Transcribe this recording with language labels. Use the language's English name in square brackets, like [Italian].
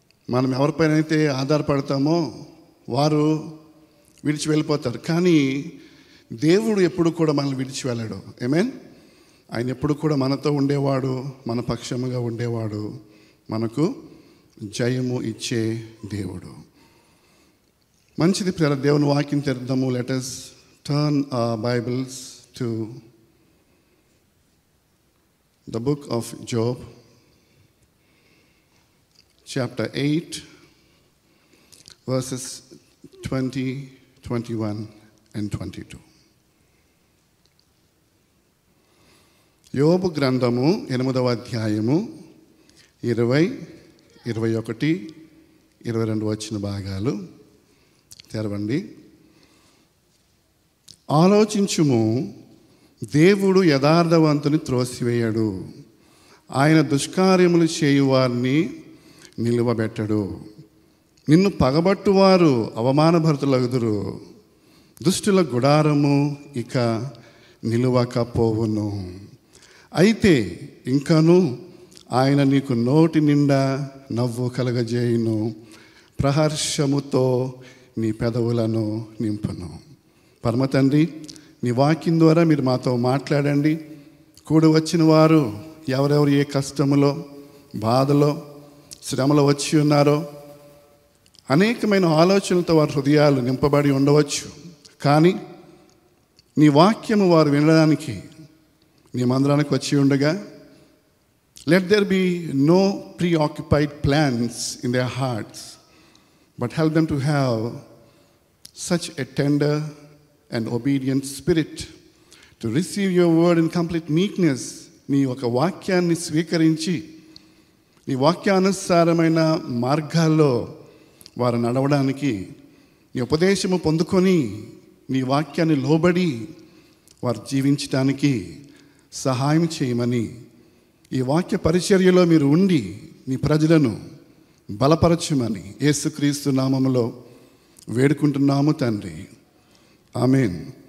[Telugu] మనం ఎవరిపైన అయితే ఆధారపడతామో వారు విడిచి వెళ్ళిపోతారు. కానీ దేవుడు ఎప్పుడు కూడా మనల్ని విడిచి వెళ్ళాడు. ఆమేన్. ఆయన ఎప్పుడు కూడా మనతో ఉండేవాడు, మన పక్షముగా ఉండేవాడు, మనకు జయము ఇచ్చే దేవుడు. మంచిది ప్రియులారా, దేవుని వాక్యం తెరుద్దాము. [English] Let us turn our Bibles to the book of Job, chapter 8, verses 20, 21 and 22. [Telugu] యోబు గ్రంథము 8వ అధ్యాయము 20, 21, 22 వచ్చిన భాగాలు తెరవండి. ఆలోచించుము, దేవుడు యథార్థవంతుని త్రోసివేయడు, ఆయన దుష్కార్యములు చేయువారిని నిలువబెట్టడు. నిన్ను పగబట్టువారు అవమానభరితులగుదురు, దుష్టుల గుడారము ఇక నిలువకపోవును. అయితే ఇంకను ఆయన నీకు నోటి నిండా నవ్వు కలగజేయును, ప్రహర్షముతో నీ పెదవులను నింపును. పరమ తండ్రి, నీ వాక్యం ద్వారా మీరు మాతో మాట్లాడండి. కూడి వచ్చిన వారు ఎవరెవరు ఏ కష్టములో, బాధలో, శ్రమలో వచ్చి ఉన్నారో, అనేకమైన ఆలోచనలతో వారి హృదయాలు నింపబడి ఉండవచ్చు. కానీ నీ వాక్యము వారు వినడానికి నీ మందిరానికి వచ్చి ఉండగా, [English] let there be no preoccupied plans in their hearts, but help them to have such a tender and obedient spirit to receive your word in complete meekness. [Telugu] నీ ఒక వాక్యాన్ని స్వీకరించి నీ వాక్యానుసారమైన మార్గాల్లో వారు నడవడానికి, నీ ఉపదేశము పొందుకొని నీ వాక్యాన్ని లోబడి వారు జీవించడానికి సహాయం చేయమని, ఈ వాక్య పరిచర్యలో మీరు ఉండి నీ ప్రజలను బలపరచమని యేసుక్రీస్తు నామములో వేడుకుంటున్నాము తండ్రి. ఆమేన్.